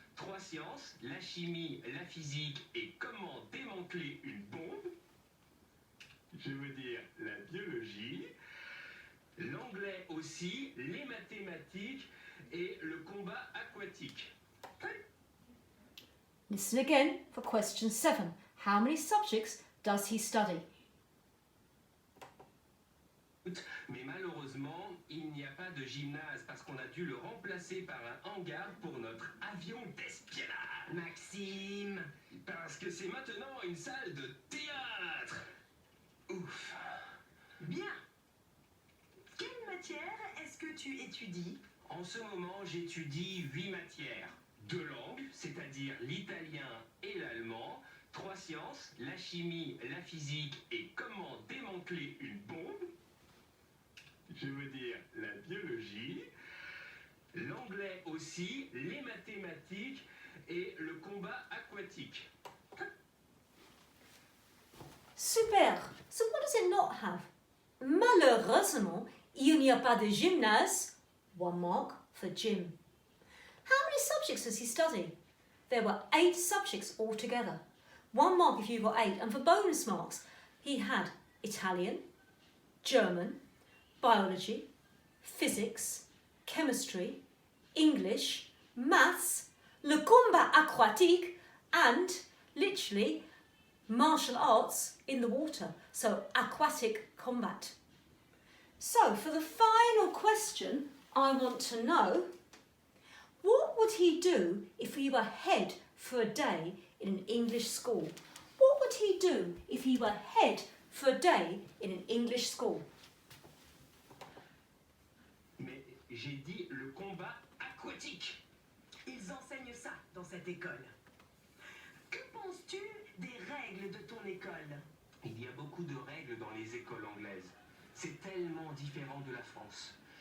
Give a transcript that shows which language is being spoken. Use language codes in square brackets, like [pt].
[fr] 3 sciences, la chimie, la physique et comment démanteler une bombe. Je veux dire la biologie. L'anglais aussi, les mathématiques et le combat aquatique. [en] Listen again for question 7. How many subjects does he study? [fr] Mais malheureusement, il n'y a pas de gymnase parce qu'on a dû le remplacer par un hangar pour notre avion d'espionnage. Maxime, Parce que c'est maintenant une salle de théâtre. Ouf. bien. Quelle matière est-ce que tu étudies? En ce moment, j'étudie 8 matières. 2 langues, c'est-à-dire l'italien et l'allemand. 3 sciences, la chimie, la physique et comment démanteler une bombe. Je veux dire la biologie. L'anglais aussi, les mathématiques et le combat aquatique. [en] Super. So what does it not have? [fr] Malheureusement, il n'y a pas de gymnase. [en] 1 mark for gym. How many subjects does he study? There were 8 subjects altogether. 1 mark if you got 8. And for bonus marks, he had Italian, German, biology, physics, chemistry, English, maths, le combat aquatique, and literally martial arts in the water, so aquatic combat. So for the final question, I want to know, what would he do if he were head for a day in an English school? What would he do if he were head for a day in an English school? [fr] Mais j'ai dit le combat aquatique. Ils enseignent ça dans cette école. Que penses-tu des règles de ton école? Il y a beaucoup de règles dans les écoles anglaises. C'est tellement différent de la France.